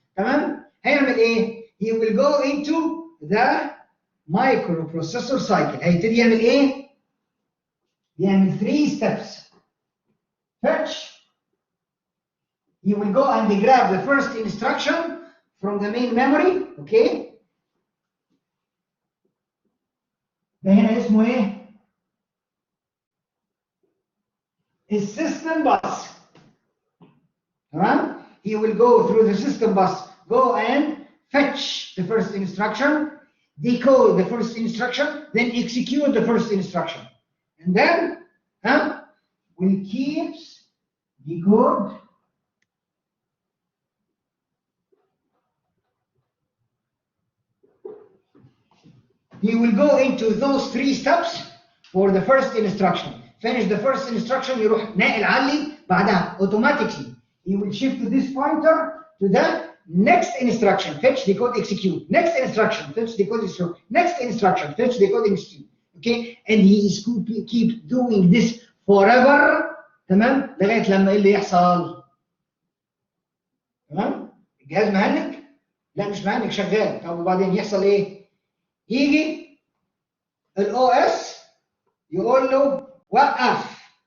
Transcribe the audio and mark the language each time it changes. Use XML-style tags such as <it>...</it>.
<ar>تمام؟ هيعمل ايه؟</ar> <en>He will go into the microprocessor cycle.</en> <ar>هيبتدي يعمل ايه؟ يعمل 3 steps.</ar> <en>Fetch. He will go and grab the first instruction from the main memory. Okay.</en> <ar>ده هنا اسمه ايه؟ السيستم bus.</ar> <en>تمام؟ He will go through the system bus, go and fetch the first instruction, decode the first instruction, then execute the first instruction. And then will keep decode he will go into those 3 steps for the first instruction. Finish the first instruction,</en> <ar>يروح ناقل علي بعدها</ar> <en>automatically. He will shift this pointer to the next instruction, fetch, decode, execute. Next instruction, fetch, decode, execute. Next instruction, fetch, decode, execute. Okay, and he is keep doing this forever.</en> <ar>تمام، لغايه لما ايه اللي يحصل؟ تمام؟ الجهاز مهنج؟ لا مش مهنج، شغال. طب وبعدين يحصل ايه؟ يجي الاو اس يقول له وقف.</ar>